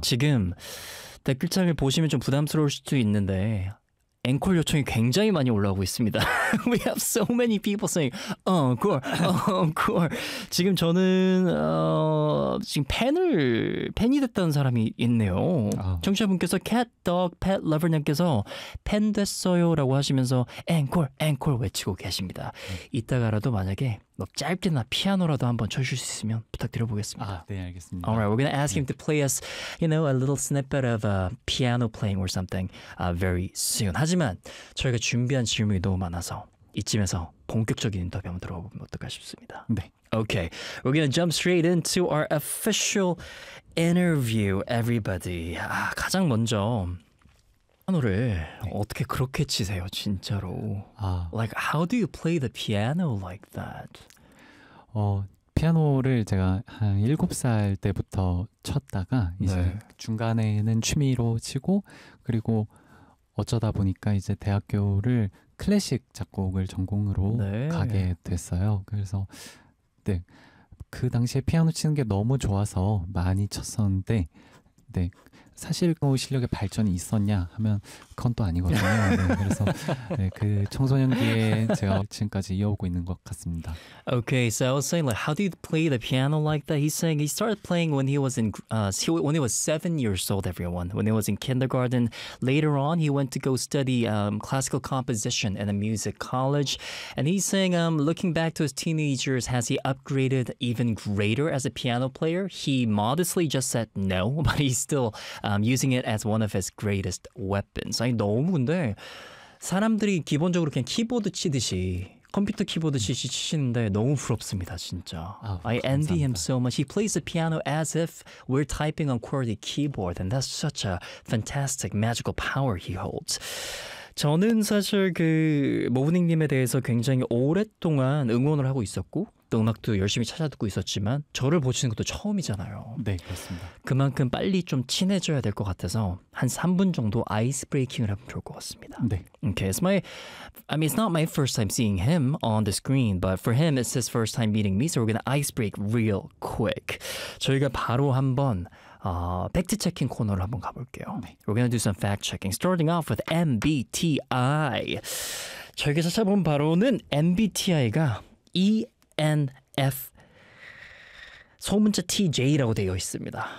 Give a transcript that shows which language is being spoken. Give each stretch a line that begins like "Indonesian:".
Korean: 지금 댓글창을 보시면 좀 부담스러울 수도 있는데 앵콜 요청이 굉장히 많이 올라오고 있습니다.
English: We have so many people saying encore, encore.
Korean: 지금 저는 지금 팬이 됐다는 사람이 있네요. 아. 청취자분께서 Cat Dog Pet Lover 님께서 팬 됐어요라고 하시면서 encore, encore 외치고 계십니다. 이따가라도 만약에 뭐 짧게나 피아노라도 한번 쳐주실 수 있으면 부탁드려보겠습니다. 아, 네, 알겠습니다.
English: Alright, we're gonna ask him to play us, you know, a little snippet of piano playing or something very soon.
Korean: 하지만 저희가 준비한 질문이 너무 많아서 이쯤에서 본격적인 인터뷰 한번 들어보면 어떨까 싶습니다. 네.
English: Okay, we're gonna jump straight into our official interview, everybody.
Korean: 아, 가장 먼저 피아노를 어떻게 그렇게 치세요, 진짜로?
English: 아, like how do you play the piano like that?
Korean: 피아노를 제가 한 7살 때부터 쳤다가 이제 네. 중간에는 취미로 치고 그리고 어쩌다 보니까 이제 대학교를 클래식 작곡을 전공으로 네. 가게 됐어요. 그래서 네, 그 당시에 피아노 치는 게 너무 좋아서 많이 쳤었는데 네. 사실 그 실력에 발전이 있었냐 하면 그건 또 아니거든요. 네, 그래서 네, 그 청소년기에 제가 지금까지 이어오고 있는 것 같습니다.
English: Okay, so I was saying like, how do you play the piano like that? He's saying he started playing when he was in when he was 7 years old. Everyone, when he was in kindergarten. Later on, he went to go study classical composition in a music college. And he's saying, looking back to his teenage years, has he upgraded even greater as a piano player? He modestly just said no, but he's still using it as one of his greatest weapons.
Korean: 아니, 너무 근데 사람들이 기본적으로 그냥 키보드 치듯이 컴퓨터 키보드 치듯이 치시는데 너무 부럽습니다, 진짜. 아,
English: I envy him so much. He plays the piano as if we're typing on QWERTY keyboard, and that's such a fantastic magical power he holds.
Korean: 저는 사실 그 모브닝님에 대해서 굉장히 오랫동안 응원을 하고 있었고 또 음악도 열심히 찾아듣고 있었지만 저를 보시는 것도 처음이잖아요. 네, 그렇습니다. 그만큼 빨리 좀 친해져야 될 것 같아서 한 3분 정도 아이스 브레이킹을 하면 좋을 것 같습니다. 네.
English: Okay, it's my, I mean, it's not my first time seeing him on the screen, but for him, it's his first time meeting me, so we're gonna ice break real quick.
Korean: 저희가 바로 한번 팩트 체킹 코너로 한번 가볼게요. 네.
English: We're gonna do some fact checking. Starting off with MBTI.
Korean: 저희가 찾아본 바로는 MBTI가 ENF 소문자 TJ라고 되어 있습니다.